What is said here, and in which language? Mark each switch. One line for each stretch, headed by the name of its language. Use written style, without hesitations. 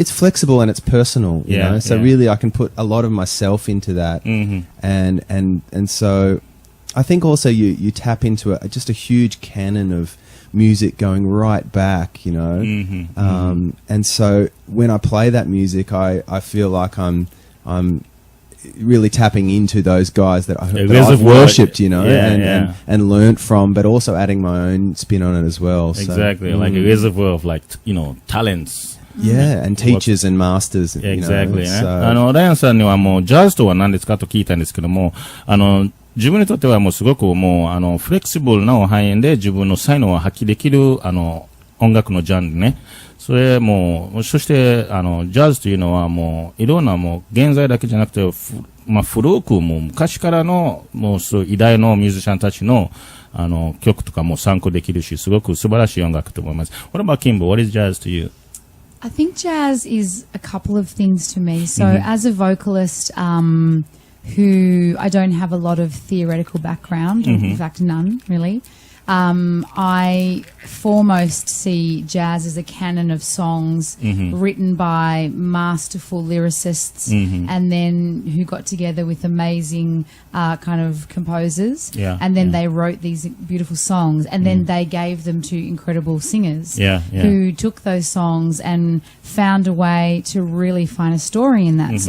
English: It's flexible and it's personal, you know. So really, I can put a lot of myself into that, and so I think also you tap into just a huge canon of music going right back, and so when I play that music, I feel like I'm really tapping into those guys that I've worshipped, and learnt from, but also adding my own spin on it as well. Exactly, like a reservoir of talents. Yeah, and teachers and masters. Exactly.
Japanese: ライアンさんにはもうジャズとは何ですかと聞いたんですけども、自分にとってはもうすごくもうフレキシブルな範囲で自分の才能を発揮できる音楽のジャンルね。それもう、そして、ジャズというのはもう、いろんなもう、現在だけじゃなくて、古くもう昔からの、もうそう偉大なミュージシャンたちの、曲とかも参考できるし、すごく素晴らしい音楽と思います。
English: What about Kimba? What is jazz to you? I think jazz is a couple of things to me. So as a vocalist, who I don't have a lot of theoretical background, in fact none really, I foremost see jazz as a canon of songs written by masterful lyricists and then who got together with amazing kind of composers and then they wrote these beautiful songs and then they gave them to incredible singers who took those songs and found a way to really find a story in that.